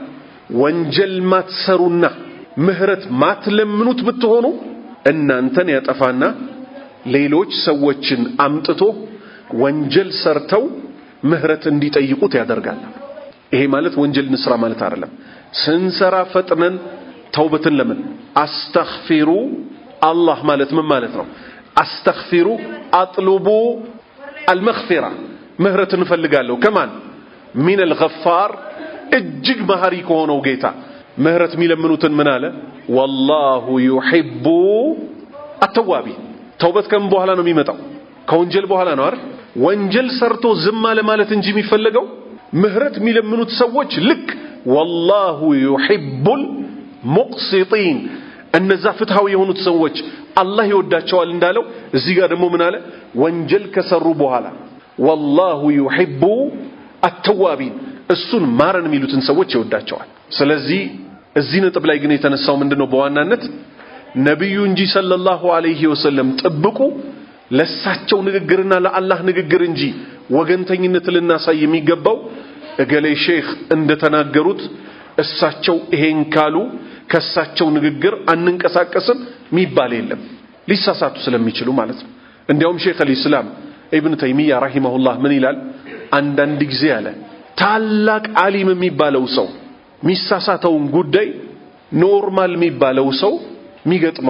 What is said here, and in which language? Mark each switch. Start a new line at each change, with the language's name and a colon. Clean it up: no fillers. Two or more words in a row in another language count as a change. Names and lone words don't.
Amharic: ወንጀል ማትሰሩና ምህረት ማትለምኑት ብትሆኑ እናንተን ያጠፋና ሌሎች ሰዎችን አምጥቶ ወንጀል ሰርተው ምህረት እንዲጠይቁት ያደርጋል ይሄ ማለት ወንጀል ንስራ ማለት አይደለም ስንሰራ ፈጥነን ተውበትን ለምን
Arabic: استغفروا الله
Amharic: ማለት ምን ማለት ነው
Arabic: استغفروا اطلبوا
Amharic: አልመግፊራ ምህረት እንፈልጋለሁ ከማን
Arabic: من الغفار
Amharic: እጅግ መሐሪ ከሆነው ጌታ ምህረት የሚለምኑትን ምን አለ
Arabic: والله يحب التوابين
Amharic: ተውበት ከም በኋላ ነው የሚመጣው ከወንጀል በኋላ ነው አይደል ወንጀል ሰርቶ ዝም አለ ማለት እንጂ የሚፈልገው ምህረት የሚለምኑት ሰዎች ልክ
Arabic: والله يحب
Amharic: المقسطين እነዛ ፍትሃዊ የሆኑት ሰዎች አላህ ይወዳቸዋል እንዳለው እዚህ ጋር ደግሞ ምን አለ ወንጀል ከሰሩ በኋላ
Arabic: والله يحب التوابين
Amharic: እሱን ማረን የሚሉትን ሰዎች ይወዳቸዋል ስለዚህ እዚህ ነጥብ ላይ ግን የተነሳው ምንድነው በዋናነት ነብዩ እንጂ
Arabic: صلى الله عليه وسلم
Amharic: ጥብቁ ለሳቸው ንግግርና ለአላህ ንግግር እንጂ ወገንተኝነት ልናሳይ የሚገባው እገሌ ሼክ እንደተናገሩት እሳቸው ይሄን ካሉ ከሳቸው ንግግር አንንቀሳቀስም ሚባል የለም ሊሳሳቱ ስለሚችሉ ማለት ነው እንዲያውም ሼክ አልኢስላም ኢብኑ ተይሚያ ረሂመሁላህ ምን ይላል አንዳንድ ጊዜ አለ ታላቅ ዓሊም የሚባለው ሰው ሚሳሳተውን ጉዳይ ኖርማል የሚባለው ሰው ሚገጥመው